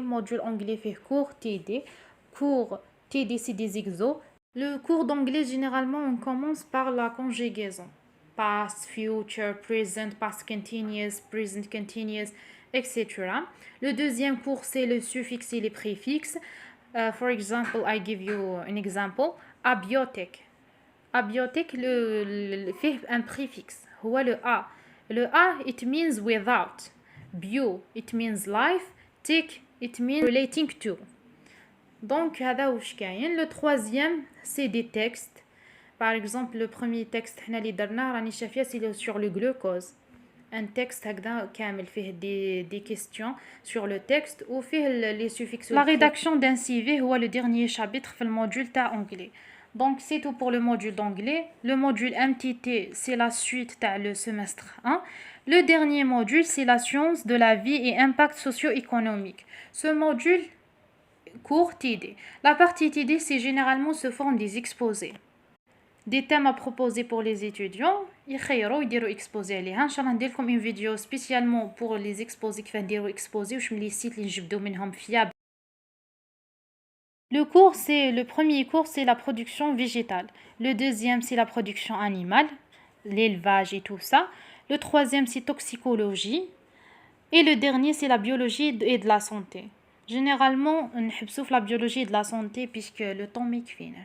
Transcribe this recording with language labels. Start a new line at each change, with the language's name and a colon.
French: Module anglais fait cours TD. Cours TD, c'est des exos. Le cours d'anglais, généralement, on commence par la conjugaison.
English: Past, future, present, past continuous, present continuous, etc.
French: Le deuxième cours, c'est le suffixe et les préfixes.
English: For example, I give you an example. Abiotic.
French: Abiotic, fait un préfixe.
Arabic: هو
French: le A. Le A,
English: it means without. Bio, it means life. Tic, it means relating to.
French: Donc,
Arabic: هذا واش كاين.
French: Le troisième, c'est des textes. Par exemple, le premier texte
Arabic: حنا اللي درناه راني شافيه
French: c'est sur le glucose. Un texte
Arabic: هكذا كامل فيه
French: des questions sur le texte
Arabic: وفيه
French: les suffixes. La rédaction d'un CV
Arabic: هو
French: le dernier chapitre
Arabic: في الموديول تاع
French: anglais. Donc, c'est tout pour le module d'anglais. Le module MTT, c'est la suite dans le semestre 1. Le dernier module, c'est la science de la vie et impact socio-économique. Ce module court TD. La partie TD, c'est généralement se forme des exposés. Des thèmes à proposer pour les étudiants.
Arabic: يديروا exposés عليها. إن شاء الله ندير لكم
French: une vidéo spécialement pour les exposés
Arabic: كيف نديروا exposés وش من
French: les sites
Arabic: اللي نجبدوا منهم
French: fiables. Le premier cours, c'est la production végétale. Le deuxième, c'est la production animale, l'élevage et tout ça. Le troisième, c'est toxicologie. Et le dernier, c'est la biologie et de la santé. Généralement, on sauf la biologie et de la santé puisque le temps m'équipe.